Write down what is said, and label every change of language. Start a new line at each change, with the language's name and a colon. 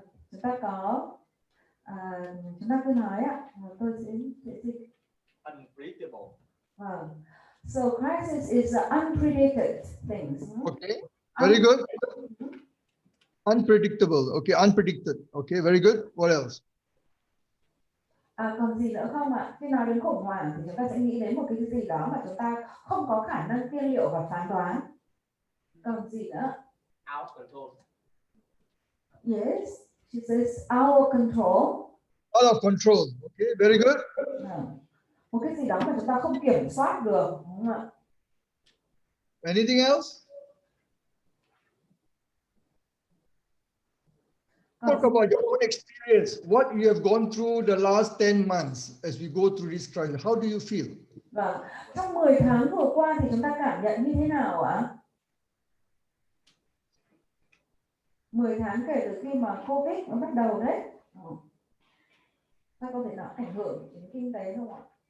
Vietnamese: Chúng ta có chúng ta cứ nói ạ, tôi sẽ
English: unpredictable. So crisis is unpredicted things. Okay, very good. Unpredictable. Okay, unpredicted. Okay, very good. What else?
Vietnamese: Còn gì nữa không ạ? Khi nói đến khủng hoảng thì chúng ta sẽ nghĩ đến một cái gì đó mà chúng ta không có khả năng tiên liệu và phán đoán. Còn gì nữa?
English: Out of control. Yes, she says out of control. Out of control. Okay, very good.
Vietnamese: Một cái gì đó mà chúng ta không kiểm soát được, đúng không ạ?
English: Anything else? Talk about your own experience, what you have gone through the last 10 months as we go through this crisis. How do you feel?
Vietnamese: Vâng, trong 10 tháng vừa qua thì chúng ta cảm nhận như thế nào ạ? 10 tháng kể từ khi mà Covid nó bắt đầu đấy. Ta có thể nó ảnh hưởng đến kinh tế không ạ?